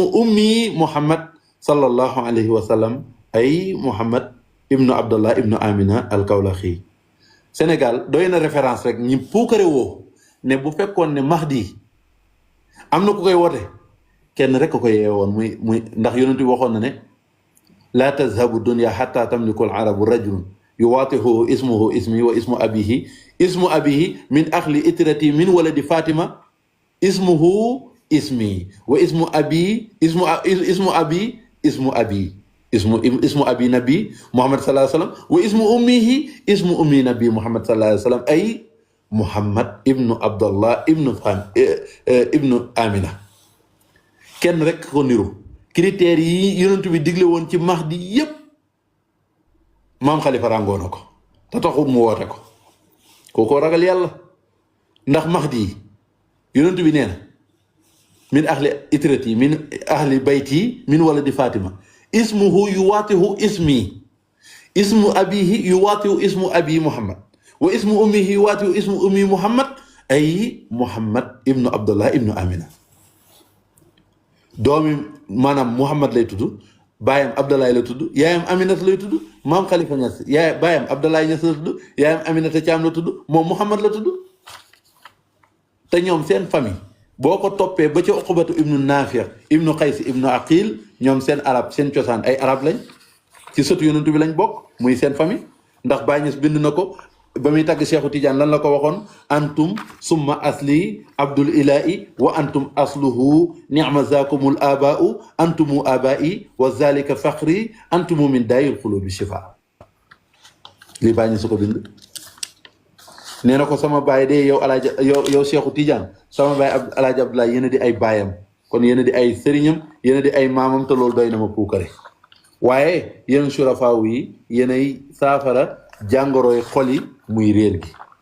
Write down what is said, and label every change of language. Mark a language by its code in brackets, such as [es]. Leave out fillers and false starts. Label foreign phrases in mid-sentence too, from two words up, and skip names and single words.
[ar] أمي محمد صلى الله عليه وسلم [wo] ay Muhammad ibnu Abdullah ibnu Amina al Kawlaxi Sénégal doy na référence rek ñi puukare woo ne bu fekkoon ne Mahdi am na ku koy woote kenn rek ko yeewoon muy ndax yonent bi waxoon na ne [ar] لا تذهب الدنيا حتى تملك العرب رجل يواطئ اسمه اسمي واسم أبيه من أهل عترتي من ولد فاطمة اسمه اسمي واسم أبي نبي محمد صلى الله عليه وسلم واسم أمي نبي محمد صلى الله عليه وسلم [wo] ay Muhammad ibnu Abdallah ibnu Amina kenn rek ko niru critères yi yonent bi digle woon ci Mahdi yépp maam Khalifa ràngoo na ko te taxul mu woote ko kookoo ragal yàlla ndax Mahdi yonent bi nee na [ar] من أهل عترتي من أهل بيتي من ولد فاطمة اسمه يواطئ اسمي اسم أبيه يواطئ اسم أبي محمد واسم أمه يواطئ اسم أمي محمد [wo] ay Muhammad ibnu Abdullah ibnu Amina doomi maanaam Muhammad lay tudd baayam Abdoulaye la tudd yaayam Aminata lay tudd maam Khalifa Niass baayam Abdoulaye Niass la tudd yaayam Aminata Thiam la tudd moom Muhammad la tudd te ñoom seen famille boo ko toppee ba ci Uqbatu ibnu Naafi' ibnu Qays ibnu Aqil ñoom seen arab seen cosaan ay arab lañ ci sëtu yonent bi lañ bokk muy seen famille ndax Baay Ñas bind na ko ba muy tàgg Cheikhu Tidiane lan la ko waxoon [ar] أنتم ثم أصل عبد الإله وأنتم أصله نعم ذاكم الآباء أنتم آبائي وذلك فخري أنتم من داء القلوب شفاء لي [wo] Baay Ñas ko bind nee na ko sama baay de yow alaaji yow Cheikhu Tidiane sama baay alaaji Abdoulaye yéen a di ay baayam kon yéen a di ay sëriñam yéen a di ay maamam te loolu doy na ma puukare waaye yéen surafaaw yi yéen ay saafara jàngoroy xol yi muy réer gi